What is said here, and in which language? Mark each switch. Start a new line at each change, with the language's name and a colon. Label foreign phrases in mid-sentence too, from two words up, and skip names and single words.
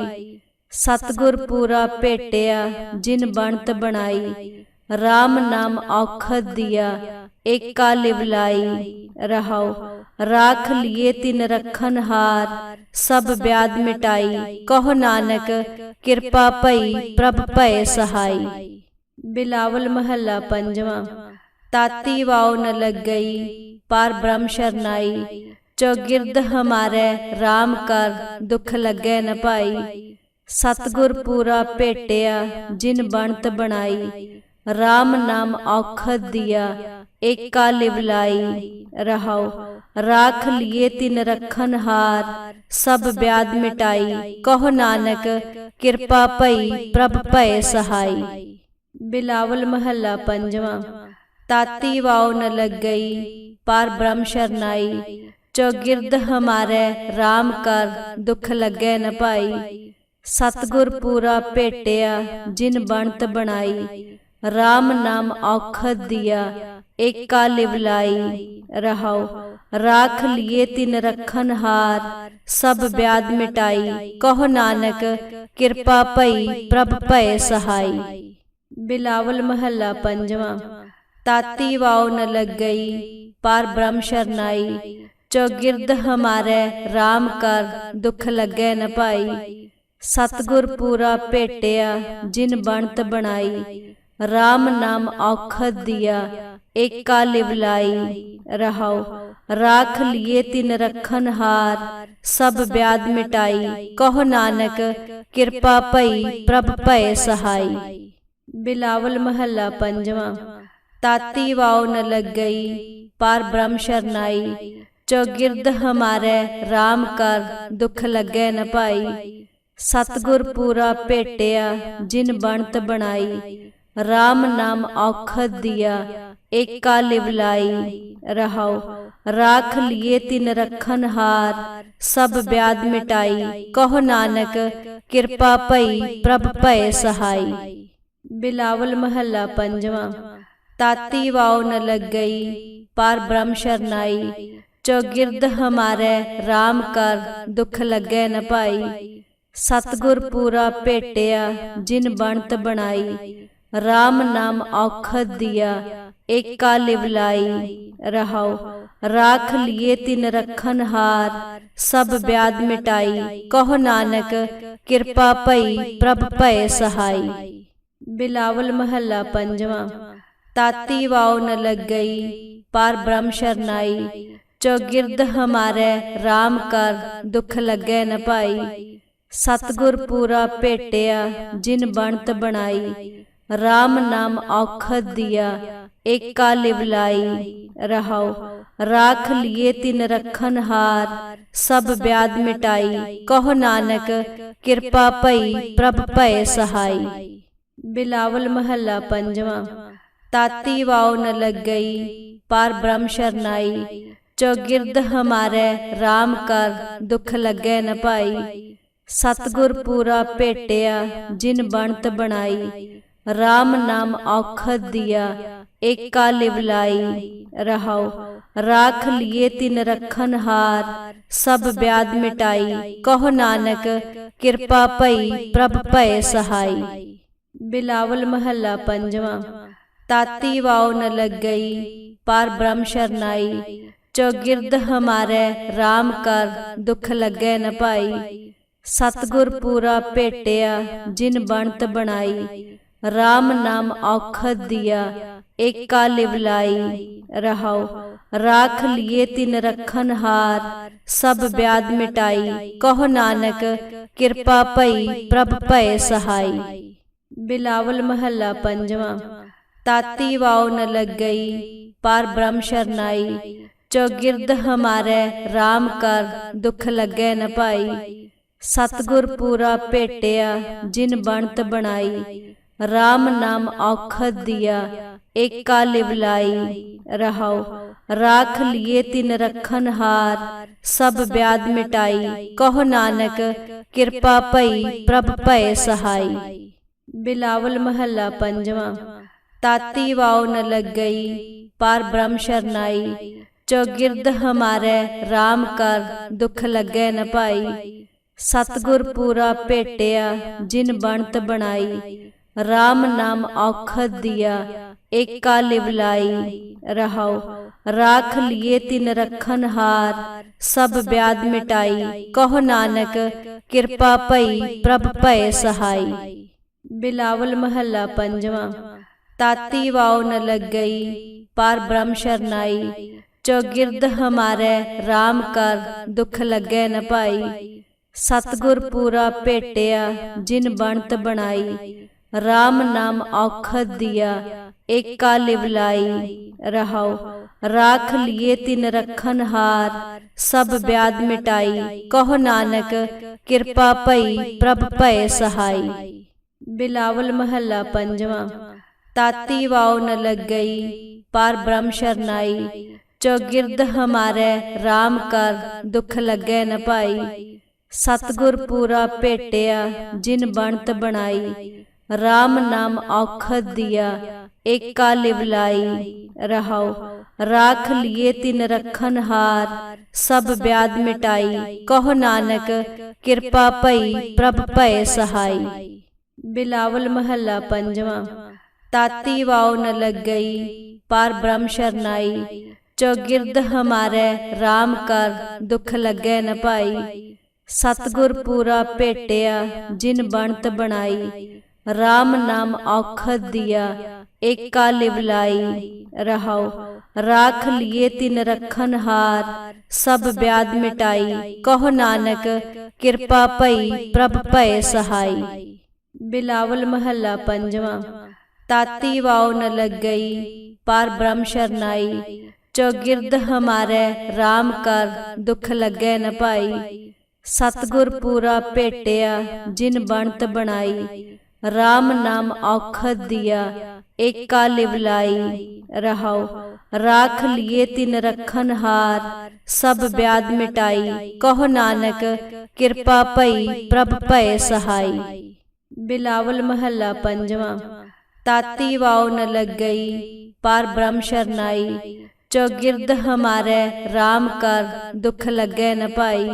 Punjabi: ਸਤਗੁਰ ਪੂਰਾ ਭੇਟਿਆ ਜਿਨ ਬਨਤ ਬਨਾਈ, ਰਾਮ ਨਾਮ ਔਖਦ ਦਿਆ ਏਕਾ ਲਿਵਲਾਈ। ਰਹਾਓ ਰਾਖ ਲੀਏ ਤਿਨ ਰਖਨ ਹਾਰ, ਸਭ ਬਿਆਧ ਮਿਟਾਈ। ਕਹੋ ਨਾਨਕ ਕ੍ਰਿਪਾ ਪਈ ਪ੍ਰਭ ਭਯ ਸਹਾਈ। ਬਿਲਾਵਲ ਮਹਲਾ ਪੰਜਵਾ। ਤਾਤੀ ਵਾਵ ਨ ਲਗ ਗਈ ਪਾਰ ਬ੍ਰਹਮ ਸ਼ਰਨਾਈ, ਚੌਗਿਰਦ ਹਮਾਰੇ ਰਾਮ ਕਰ ਦੁਖ ਲਗੇ ਨ ਪਾਈ। ਸਤਗੁਰ ਪੂਰਾ ਭੇਟਿਆ ਜਿਨ ਬਨਤ ਬਨਾਈ, ਰਾਮ ਨਾਮ ਔਖਦ ਦਿਆ ਏਕਾ ਲਿਵਲਾਈ। ਰਹਾਓ ਰਾਖ ਲੀਏ ਤਿਨ ਰਖਨ ਹਾਰ, ਸਭ ਬਿਆਧ ਮਿਟਾਈ। ਕਹੋ ਨਾਨਕ ਕ੍ਰਿਪਾ ਪਈ ਪ੍ਰਭ ਭਯ ਸਹਾਈ। ਬਿਲਾਵਲ ਮਹਲਾ ਪੰਜਵਾ। ਤਾਤੀ ਵਾਵ ਨ ਲਗ ਗਈ ਪਾਰ ਬ੍ਰਹਮ ਸ਼ਰਨਾਈ, ਚੌਗਿਰਦ ਹਮਾਰੇ ਰਾਮ ਕਰ ਦੁਖ ਲਗੇ ਨ ਪਾਈ। ਸਤਗੁਰ ਪੂਰਾ ਭੇਟਿਆ ਜਿਨ ਬਨਤ ਬਨਾਈ, ਰਾਮ ਨਾਮ ਔਖਦ ਦਿਆ ਏਕਾ ਲਿਵਲਾਈ। ਰਹਾਓ ਰਾਖ ਲੀਏ ਤਿਨ ਰਖਨ ਹਾਰ, ਸਭ ਬਿਆਧ ਮਿਟਾਈ। ਕਹੋ ਨਾਨਕ ਕ੍ਰਿਪਾ ਪਈ ਪ੍ਰਭ ਭਯ ਸਹਾਈ। ਬਿਲਾਵਲ ਮਹਲਾ ਪੰਜਵਾ। ਤਾਤੀ ਵਾਵ ਨ ਲਗ ਗਈ ਪਾਰ ਬ੍ਰਹਮ ਸ਼ਰਨਾਈ, ਚੌਗਿਰਦ ਹਮਾਰੇ ਰਾਮ ਕਰ ਦੁਖ ਲਗੇ ਨ ਪਾਈ। ਸਤਗੁਰ ਪੂਰਾ ਭੇਟਿਆ ਜਿਨ ਬਨਤ ਬਨਾਈ, ਰਾਮ ਨਾਮ ਔਖਦ ਦਿਆ ਏਕਾ ਲਿਵਲਾਈ। ਰਹਾਓ ਰਾਖ ਲੀਏ ਤਿਨ ਰਖਨ ਹਾਰ ਸਭ ਬਿਆਧ ਮਿਟਾਈ। ਕਹੋ ਨਾਨਕ ਕਿਰਪਾ ਭਈ ਪ੍ਰਭ ਭਯ ਸਹਾਈ। ਬਿਲਾਵਲ ਮਹਲਾ ਪੰਜਵਾ। ਤਾਤੀ ਵਾਓ ਨ ਲਗ ਗਈ ਪਾਰ ਬ੍ਰਹਮ ਸ਼ਰਨਾਈ। ਚੌਗਿਰਦ ਹਮਾਰੇ ਰਾਮ ਕਰ ਦੁਖ ਲਗੇ ਨ ਪਾਈ। ਸਤਗੁਰ ਪੂਰਾ ਭੇਟਿਆ ਜਿਨ ਬਨਤ ਬਨਾਈ। ਰਾਮ ਨਾਮ ਔਖਦ ਦਿਆ ਏਕਾ ਲਿਵਲਾਈ। ਰਹਾਓ ਰਾਖ ਲੀਏ ਤਿਨ ਰਖਨ ਹਾਰ ਸਭ ਬਿਆਧ ਮਿਟਾਈ। ਕਹੋ ਨਾਨਕ ਕਿਰਪਾ ਭਈ ਪ੍ਰਭ ਭਯ ਸਹਾਈ। ਬਿਲਾਵਲ ਮਹਲਾ ਪੰਜਵਾ। ਤਾਤੀ ਵਾਓ ਨ ਲਗ ਗਈ ਪਾਰ ਬ੍ਰਹਮ ਸ਼ਰਨਾਈ। ਚੌਗਿਰਦ ਹਮਾਰੇ ਰਾਮ ਕਰ ਦੁਖ ਲਗੇ ਨ ਪਾਈ। ਸਤਗੁਰ ਪੂਰਾ ਭੇਟਿਆ ਜਿਨ ਬਨਤ ਬਨਾਈ। ਰਾਮ ਨਾਮ ਔਖਦ ਦਿਆ ਏਕਾ ਲਿਵਲਾਈ। ਰਹਾਓ ਰਾਖ ਲੀਏ ਤਿਨ ਰਖਨ ਹਾਰ ਸਭ ਬਿਆਧ ਮਿਟਾਈ। ਕਹੋ ਨਾਨਕ ਕਿਰਪਾ ਭਈ ਪ੍ਰਭ ਭਯ ਸਹਾਈ। ਬਿਲਾਵਲ ਮਹਲਾ ਪੰਜਵਾ। ਤਾਤੀ ਵਾਓ ਨ ਲਗ ਗਈ ਪਾਰ ਬ੍ਰਹਮ ਸ਼ਰਨਾਈ। ਚੌਗਿਰਦ ਹਮਾਰੇ ਰਾਮ ਕਰ ਦੁਖ ਲਗੇ ਨ ਪਾਈ। ਸਤਗੁਰ ਪੂਰਾ ਭੇਟਿਆ ਜਿਨ ਬਨਤ ਬਨਾਈ। ਰਾਮ ਨਾਮ ਔਖਦ ਦਿਆ ਏਕਾ ਲਿਵਲਾਈ। ਰਹਾਓ ਰਾਖ ਲੀਏ ਤਿਨ ਰਖਨ ਹਾਰ ਸਭ ਬਿਆਧ ਮਿਟਾਈ। ਕਹੋ ਨਾਨਕ ਕਿਰਪਾ ਭਈ ਪ੍ਰਭ ਭਯ ਸਹਾਈ। ਬਿਲਾਵਲ ਮਹਲਾ ਪੰਜਵਾ। ਤਾਤੀ ਵਾਓ ਨ ਲਗ ਗਈ ਪਾਰ ਬ੍ਰਹਮ ਸ਼ਰਨਾਈ। ਚੌਗਿਰਦ ਹਮਾਰੇ ਰਾਮ ਕਰ ਦੁਖ ਲਗੇ ਨ ਪਾਈ। ਸਤਗੁਰ ਪੂਰਾ ਭੇਟਿਆ ਜਿਨ ਬਨਤ ਬਨਾਈ। ਰਾਮ ਨਾਮ ਔਖਦ ਦਿਆ ਏਕਾ ਲਿਵਲਾਈ। ਰਹਾਓ ਰਾਖ ਲੀਏ ਤਿਨ ਰਖਨ ਹਾਰ ਸਭ ਬਿਆਧ ਮਿਟਾਈ। ਕਹੋ ਨਾਨਕ ਕਿਰਪਾ ਭਈ ਪ੍ਰਭ ਭਯ ਸਹਾਈ। ਬਿਲਾਵਲ ਮਹਲਾ ਪੰਜਵਾ। ਤਾਤੀ ਵਾਓ ਨ ਲਗ ਗਈ ਪਾਰ ਬ੍ਰਹਮ ਸ਼ਰਨਾਈ। ਚੌਗਿਰਦ ਹਮਾਰੇ ਰਾਮ ਕਰ ਦੁਖ ਲਗੇ ਨ ਪਾਈ। ਸਤਗੁਰ ਪੂਰਾ ਭੇਟਿਆ ਜਿਨ ਬਨਤ ਬਨਾਈ। ਰਾਮ ਨਾਮ ਔਖਦ ਦਿਆ ਏਕਾ ਲਿਵਲਾਈ। ਰਹਾਓ ਰਾਖ ਲੀਏ ਤਿਨ ਰਖਨ ਹਾਰ ਸਭ ਬਿਆਧ ਮਿਟਾਈ। ਕਹੋ ਨਾਨਕ ਕਿਰਪਾ ਭਈ ਪ੍ਰਭ ਭਯ ਸਹਾਈ। ਬਿਲਾਵਲ ਮਹਲਾ ਪੰਜਵਾ। ਤਾਤੀ ਵਾਓ ਨ ਲਗ ਗਈ ਪਾਰ ਬ੍ਰਹਮ ਸ਼ਰਨਾਈ। ਚੌਗਿਰਦ ਹਮਾਰੇ ਰਾਮ ਕਰ ਦੁਖ ਲਗੇ ਨ ਪਾਈ। ਸਤਗੁਰ ਪੂਰਾ ਭੇਟਿਆ ਜਿਨ ਬਨਤ ਬਨਾਈ। ਰਾਮ ਨਾਮ ਔਖਦ ਦਿਆ ਏਕਾ ਲਿਵਲਾਈ। ਰਹਾਓ ਰਾਖ ਲੀਏ ਤਿਨ ਰਖਨ ਹਾਰ ਸਭ ਬਿਆਧ ਮਿਟਾਈ। ਕਹੋ ਨਾਨਕ ਕਿਰਪਾ ਭਈ ਪ੍ਰਭ ਭਯ ਸਹਾਈ। ਬਿਲਾਵਲ ਮਹਲਾ ਪੰਜਵਾ। ਤਾਤੀ ਵਾਓ ਨ ਲਗ ਗਈ ਪਾਰ ਬ੍ਰਹਮ ਸ਼ਰਨਾਈ। ਚੌਗਿਰਦ ਹਮਾਰੇ ਰਾਮ ਕਰ ਦੁਖ ਲਗੇ ਨ ਪਾਈ। ਸਤਗੁਰ ਪੂਰਾ ਭੇਟਿਆ ਜਿਨ ਬਨਤ ਬਨਾਈ। ਰਾਮ ਨਾਮ ਔਖਦ ਦਿਆ ਏਕਾ ਲਿਵਲਾਈ। ਰਹਾਓ ਰਾਖ ਲੀਏ ਤਿਨ ਰਖਨ ਹਾਰ ਸਭ ਬਿਆਧ ਮਿਟਾਈ। ਕਹੋ ਨਾਨਕ ਕਿਰਪਾ ਭਈ ਪ੍ਰਭ ਭਯ ਸਹਾਈ। ਬਿਲਾਵਲ ਮਹਲਾ ਪੰਜਵਾ। ਤਾਤੀ ਵਾਓ ਨ ਲਗ ਗਈ ਪਾਰ ਬ੍ਰਹਮ ਸ਼ਰਨਾਈ। ਚੌਗਿਰਦ ਹਮਾਰੇ ਰਾਮ ਕਰ ਦੁਖ ਲਗੇ ਨ ਪਾਈ। ਸਤਗੁਰ ਪੂਰਾ ਭੇਟਿਆ ਜਿਨ ਬਨਤ ਬਨਾਈ। ਰਾਮ ਨਾਮ ਔਖਦ ਦਿਆ ਏਕਾ ਲਿਵਲਾਈ। ਰਹਾਓ ਰਾਖ ਲੀਏ ਤਿਨ ਰਖਨ ਹਾਰ ਸਭ ਬਿਆਧ ਮਿਟਾਈ। ਕਹੋ ਨਾਨਕ ਕਿਰਪਾ ਭਈ ਪ੍ਰਭ ਭਯ ਸਹਾਈ। ਬਿਲਾਵਲ ਮਹਲਾ ਪੰਜਵਾ। ਤਾਤੀ ਵਾਓ ਨ ਲਗ ਗਈ ਪਾਰ ਬ੍ਰਹਮ ਸ਼ਰਨਾਈ। ਚੌਗਿਰਦ ਹਮਾਰੇ ਰਾਮ ਕਰ ਦੁਖ ਲਗੇ ਨ ਪਾਈ। ਸਤਗੁਰ ਪੂਰਾ ਭੇਟਿਆ ਜਿਨ ਬਨਤ ਬਨਾਈ। ਰਾਮ ਨਾਮ ਔਖਦ ਦਿਆ ਏਕਾ ਲਿਵਲਾਈ। ਰਹਾਓ ਰਾਖ ਲੀਏ ਤਿਨ ਰਖਨ ਹਾਰ ਸਭ ਬਿਆਧ ਮਿਟਾਈ। ਕਹੋ ਨਾਨਕ ਕਿਰਪਾ ਭਈ ਪ੍ਰਭ ਭਯ ਸਹਾਈ। ਬਿਲਾਵਲ ਮਹਲਾ ਪੰਜਵਾ। ਤਾਤੀ ਵਾਓ ਨ ਲਗ ਗਈ ਪਾਰ ਬ੍ਰਹਮ ਸ਼ਰਨਾਈ। ਚੌਗਿਰਦ ਹਮਾਰੇ ਰਾਮ ਕਰ ਦੁਖ ਲਗੇ ਨ ਪਾਈ। ਸਤਗੁਰ ਪੂਰਾ ਭੇਟਿਆ ਜਿਨ ਬਨਤ ਬਨਾਈ। ਰਾਮ ਨਾਮ ਔਖਦ ਦਿਆ ਏਕਾ ਲਿਵਲਾਈ। ਰਹਾਓ ਰਾਖ ਲੀਏ ਤਿਨ ਰਖਨ ਹਾਰ, ਸਭ ਬਿਆਧ ਮਿਟਾਈ। ਕਹੋ ਨਾਨਕ ਕ੍ਰਿਪਾ ਪਈ ਪ੍ਰਭ ਭਯ ਸਹਾਈ। ਬਿਲਾਵਲ ਮਹਲਾ ਪੰਜਵਾ। ਤਾਤੀ ਵਾਓ ਨ ਲਗ ਗਈ ਪਾਰ ਬ੍ਰਹਮ ਸ਼ਰਨਾਈ, ਚੌਗਿਰਦ ਹਮਾਰੇ ਰਾਮ ਕਰ ਦੁਖ ਲਗੇ ਨ ਪਾਈ। ਸਤਗੁਰ ਪੂਰਾ ਭੇਟਿਆ ਜਿਨ ਬਨਤ ਬਨਾਈ, ਰਾਮ ਨਾਮ ਔਖਦ ਦਿਆ ਏਕਾ ਲਿਵਲਾਈ। ਰਹਾਓ ਰਾਖ ਲੀਏ ਤਿਨ ਰਖਨ ਹਾਰ, ਸਭ ਬਿਆਧ ਮਿਟਾਈ। ਕਹੋ ਨਾਨਕ ਕ੍ਰਿਪਾ ਪਈ ਪ੍ਰਭ ਭਯ ਸਹਾਈ। ਬਿਲਾਵਲ ਮਹਲਾ ਪੰਜਵਾ। ਤਾਤੀ ਵਾਓ ਨ ਲਗ ਗਈ ਪਾਰ ਬ੍ਰਹਮ ਸ਼ਰਨਾਈ, ਚੌਗਿਰਦ ਹਮਾਰੇ ਰਾਮ ਕਰ ਦੁਖ ਲਗੇ ਨ ਪਾਈ।